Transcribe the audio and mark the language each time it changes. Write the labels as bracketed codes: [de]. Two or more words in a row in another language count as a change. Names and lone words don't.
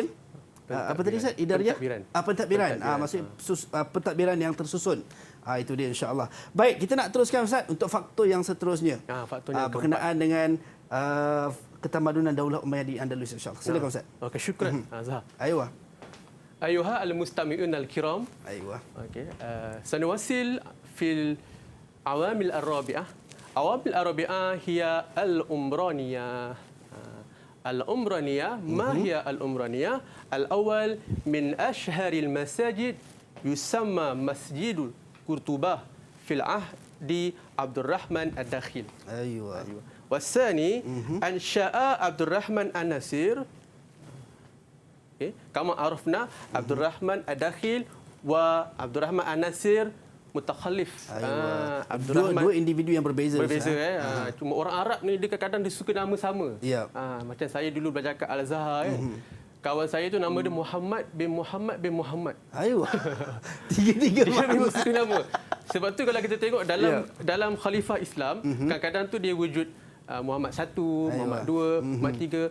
[ms] Apa tadi Ustaz? Idariyah? Pentadbiran. Maksudnya pentadbiran yang tersusun. Itu dia [ar] إن شاء الله. [ms] Baik, kita nak teruskan Ustaz untuk faktor yang seterusnya. Berkenaan dengan ketamadunan daulah Umayyah di Andalus [ar] إن شاء الله. [ms] Silakan Ustaz. Okey, syukran. Zahar. Ayuh. [ar] أيها المستمعون الكرام. Ayuh. Okey. سنواصل في العوامل الرابعة. العوامل الرابعة هي العمرانية. العمرانية، ما هي العمرانية? الأول من أشهر المساجد يسمى مسجد قرطبة في عهد عبد الرحمن الداخل. Ayuh. والثاني أنشأ عبد الرحمن الناصر. Okay. كما عرفنا عبد الرحمن الداخل وعبد الرحمن الناصر متخلف. [ms] Dua individu yang berbeza. Cuma orang Arab ni dia kadang-kadang dia suka nama sama. Macam saya dulu belajar kat Al-Azhar kan. Kawan saya tu nama dia Muhammad bin Muhammad bin Muhammad. Tiga-tiga nama. Sebab tu kalau kita tengok dalam khalifah Islam, kadang-kadang tu dia wujud Muhammad 1, Muhammad 2, Muhammad 3.